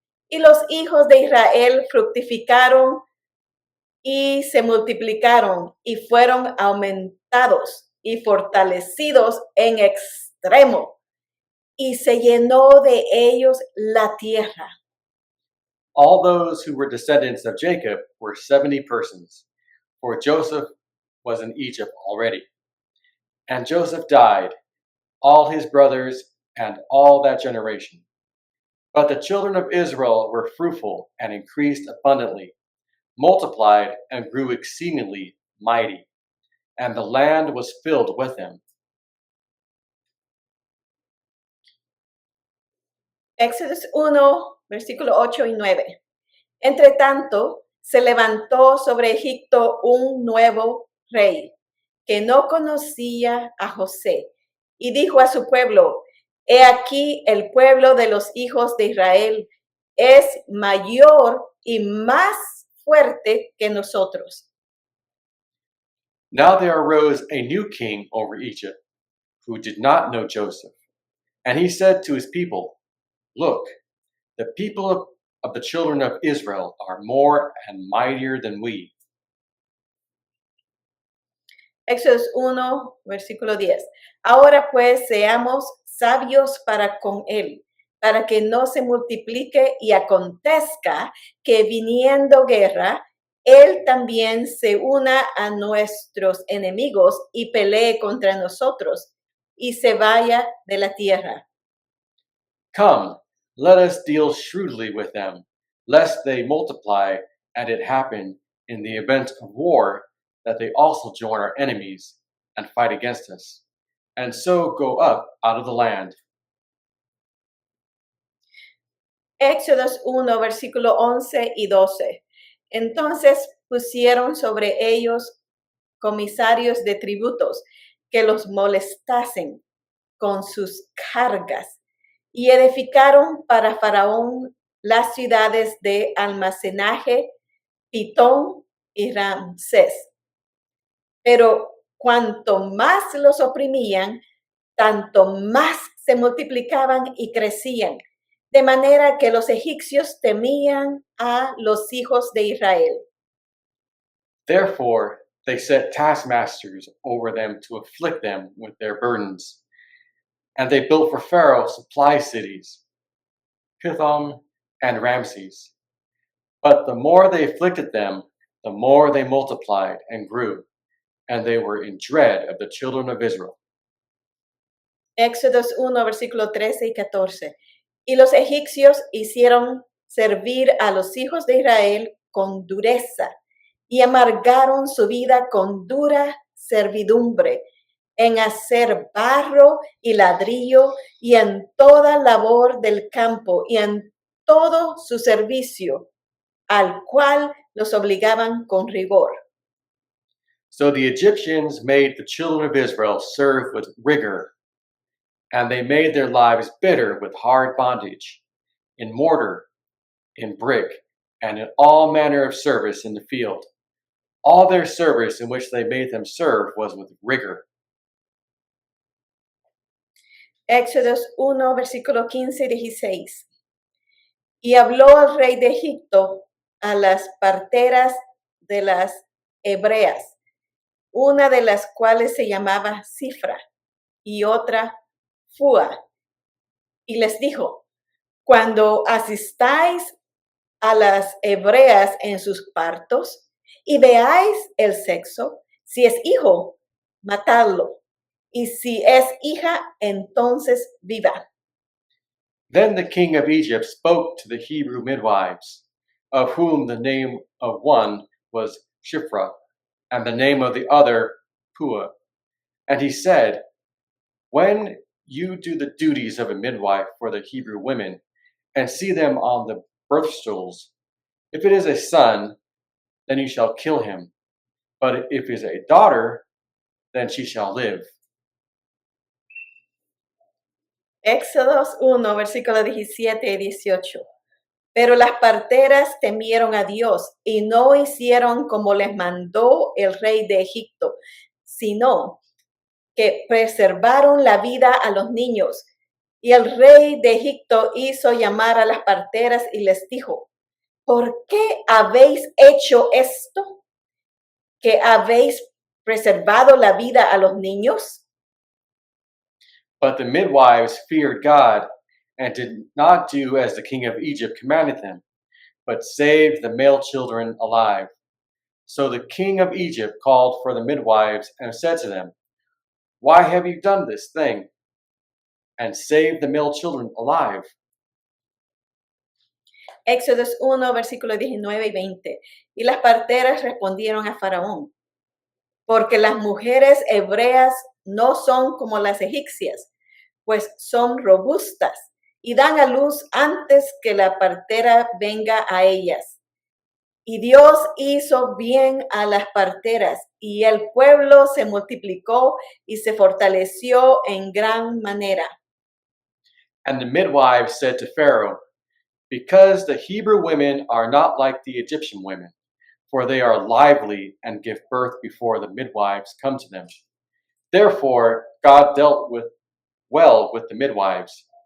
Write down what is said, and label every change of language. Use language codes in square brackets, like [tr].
[es] Y los hijos de Israel fructificaron y se multiplicaron, y fueron aumentados y fortalecidos en extremo, y se llenó de ellos la tierra. [en] All those who were descendants of Jacob were 70 persons, for Joseph was in Egypt already. And Joseph died, all his brothers, and all that generation. But the children of Israel were fruitful and increased abundantly, multiplied and grew exceedingly mighty, and the land was filled with them. [es] Éxodo 1, versículo 8 y 9. Entre tanto, se levantó sobre Egipto un nuevo rey que no conocía a José, y dijo a su pueblo: he aquí el pueblo de los hijos de Israel es mayor y más fuerte que nosotros. [en] Now there arose a new king over Egypt, who did not know Joseph. And he said to his people, Look, the people of the children of Israel are more and mightier than we. [es] Éxodo 1, versículo 10. Ahora pues seamos sabios para con él, para que no se multiplique y acontezca que viniendo guerra, él también se una a nuestros enemigos y pelee contra nosotros y se vaya de la tierra. [en] Come, let us deal shrewdly with them, lest they multiply, and it happen in the event of war that they also join our enemies and fight against us, and so go up out of the land. [es] Éxodos 1, versículo 11 y 12. Entonces pusieron sobre ellos comisarios de tributos que los molestasen con sus cargas y edificaron para Faraón las ciudades de almacenaje, Pitón y Ramsés. Pero cuanto más los oprimían, tanto más se multiplicaban y crecían, de manera que los egipcios temían a los hijos de Israel. [en] Therefore, they set taskmasters over them to afflict them with their burdens. And they built for Pharaoh supply cities, Pithom and Ramses. But the more they afflicted them, the more they multiplied and grew, and they were in dread of the children of Israel. [es] Éxodos 1, versículo 13 y 14. Y los egipcios hicieron servir a los hijos de Israel con dureza y amargaron su vida con dura servidumbre en hacer barro y ladrillo y en toda labor del campo y en todo su servicio, al cual los obligaban con rigor. [en] So the Egyptians made the children of Israel serve with rigor, and they made their lives bitter with hard bondage, in mortar, in brick, and in all manner of service in the field. All their service in which they made them serve was with rigor. [es] Éxodos 1, versículo 15 y 16. Y habló el rey de Egipto a las parteras de las hebreas, una de las cuales se llamaba Cifra y otra Fua, y les dijo: cuando asistáis a las hebreas en sus partos y veáis el sexo, si es hijo, matadlo, y si es hija, entonces viva. [en] Then the king of Egypt spoke to the Hebrew midwives, of whom the name of one was Shiphrah, and the name of the other Puah. And he said, when you do the duties of a midwife for the Hebrew women, and see them on the birth stools, if it is a son, then you shall kill him. But if it is a daughter, then she shall live. [es] Éxodos 1, versículos 17 y 18. Pero las parteras temieron a Dios y no hicieron como les mandó el rey de Egipto, sino que preservaron la vida a los niños. Y el rey de Egipto hizo llamar a las parteras y les dijo: ¿por qué habéis hecho esto? ¿Que habéis preservado la vida a los niños? [en] But the midwives feared God and did not do as the king of Egypt commanded them, but saved the male children alive. So the king of Egypt called for the midwives and said to them, why have you done this thing and saved the male children alive? [es] Éxodos 1, versículos 19 y 20. Y las parteras respondieron a Faraón: porque las mujeres hebreas no son como las egipcias, pues son robustas y dan a luz antes que la partera venga a ellas. Y Dios hizo bien a las parteras, y el pueblo se multiplicó y se fortaleció en gran manera. [en] And the midwives said to Pharaoh, because the Hebrew women are not like the Egyptian women, for they are lively and give birth before the midwives come to them. Therefore, God dealt well with the midwives,